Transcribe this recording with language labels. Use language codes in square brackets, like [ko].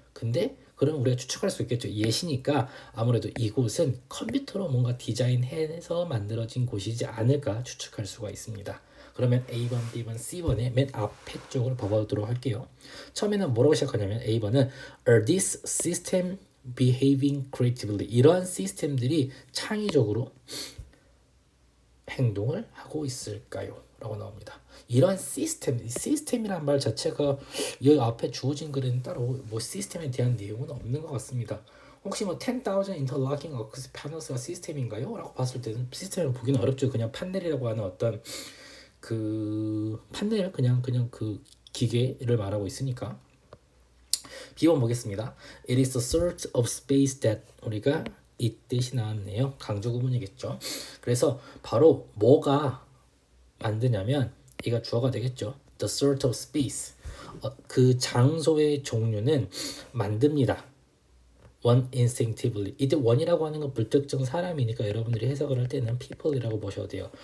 [ko] 근데 그럼 우리가 추측할 수 있겠죠. 예시니까 아무래도 이곳은 컴퓨터로 뭔가 디자인해서 만들어진 곳이지 않을까 추측할 수가 있습니다. 그러면 A번, B번, C번의 맨 앞에 쪽을 봐보도록 할게요. 처음에는 뭐라고 시작하냐면 A번은 [en] Are this system behaving creatively? [ko] 이러한 시스템들이 창의적으로 행동을 하고 있을까요? 라고 나옵니다. 이러한 시스템이라는 말 자체가 여기 앞에 주어진 글에는 따로 뭐 시스템에 대한 내용은 없는 것 같습니다. 혹시 뭐 [en] 10,000 interlocking acoustic panels가 [ko] 시스템인가요? 라고 봤을 때는 시스템을 보기는 어렵죠. 그냥 판넬이라고 하는 어떤 그 판넬 그냥 그 기계를 말하고 있으니까. B번 보겠습니다. [en] It is a sort of space that [ko] 우리가 이 뜻이 나왔네요. 강조 구문이겠죠. 그래서 바로 뭐가 만드냐면 이가 주어가 되겠죠. [en] The sort of space. [ko] 그 장소의 종류는 만듭니다. [en] One instinctively. [ko] 이때 one이라고 하는 건 불특정 사람이니까 여러분들이 해석을 할 때는 people이라고 보셔도 돼요.